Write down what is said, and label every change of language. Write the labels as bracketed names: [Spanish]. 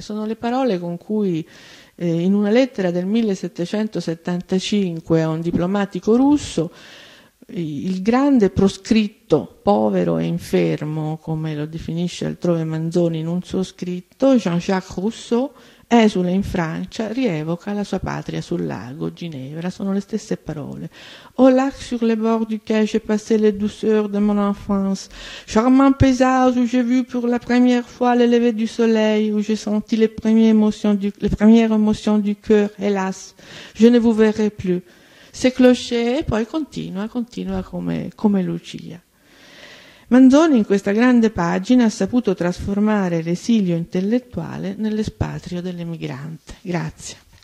[Italian] Sono le parole con cui in una lettera del 1775 a un diplomatico russo, il grande proscritto, povero e infermo, come lo definisce altrove Manzoni in un suo scritto, Jean-Jacques Rousseau, esule in Francia, rievoca la sua patria sul lago Ginevra. Sono le stesse parole. [French] Au lac sur les bords duquel j'ai passé les douceurs de mon enfance, charmant paysage où j'ai vu pour la première fois le lever du soleil, où j'ai senti les premières émotions du cœur, hélas, je ne vous verrai plus. Ces clochers, [Italian] e poi continua come Lucia. Manzoni in questa grande pagina ha saputo trasformare l'esilio intellettuale nell'espatrio dell'emigrante. Grazie.